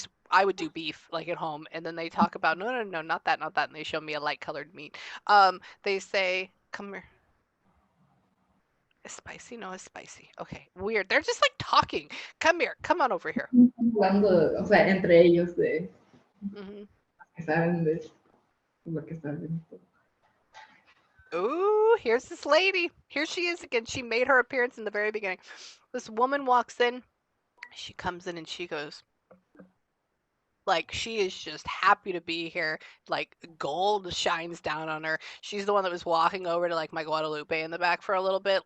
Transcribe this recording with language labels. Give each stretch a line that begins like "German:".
English: I would do beef, like at home, and then they talk about, no, not that, and they show me a light colored meat. They say, come here. It's spicy? No, it's spicy. Okay, weird. They're just like talking. Come here, come on over here.
Spanish: Hablando, o sea, entre ellos de que saben de lo que están viendo.
English: Ooh, here's this lady. Here she is again. She made her appearance in the very beginning. This woman walks in. She comes in and she goes, like, she is just happy to be here. Like, gold shines down on her. She's the one that was walking over to like my Guadalupe in the back for a little bit.